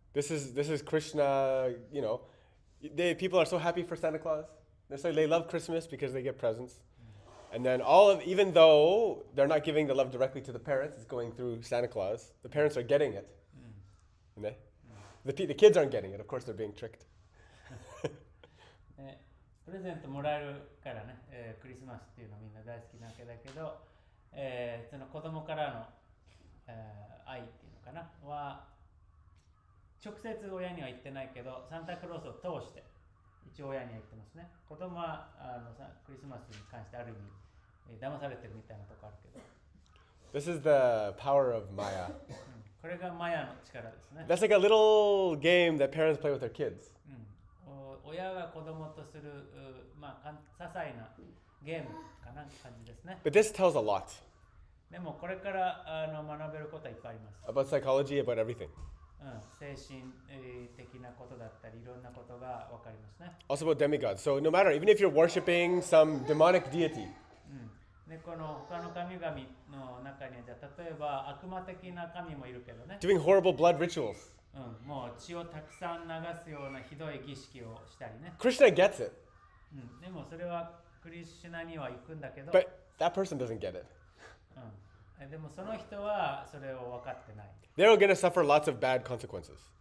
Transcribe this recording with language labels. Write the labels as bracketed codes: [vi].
[en] This is Krishna, you know. People are so happy for Santa Claus. They love Christmas because they get presents. And then even though they're not giving the love directly to the parents, it's going through Santa Claus, the parents are getting it. The kids aren't getting it. Of course, they're being tricked. [ja] プレゼントもらえるからね、クリスマスっていうのみんな大好きなわけだけど、その子供からの、愛っていうのかなは直接親には言ってないけど、サンタクロースを通して一応親には言ってますね。子供はクリスマスに関してある意味、騙されてるみたいなとこあるけど。 [en] This is the power of Maya. [ja] これがマヤの力ですね。 [en] That's like a little game that parents play with their kids. [ja] 親が子供とする、些細なゲームかな感じですね。 [en] But this tells a lot [ja] でもこれから学べることはいっぱいあります。 [en] about psychology, about everything. [ja] 精神的なことだったり、いろんなことがわかりますね。 [en] Also about demigods. So no matter, even if you're worshiping some demonic deity, [ja] でこの他の神々の中には、じゃあ例えば悪魔的な神もいるけどね。 [en] doing horrible blood rituals, [ja] もう血をたくさん流すようなひどい儀式をしたりね。 [en] Krishna gets it, [ja] でもそれはクリシュナには行くんだけど、 [en] but that person doesn't get it. [ja] でもその人はそれを分かってない。 [en] They're going to suffer lots of bad consequences.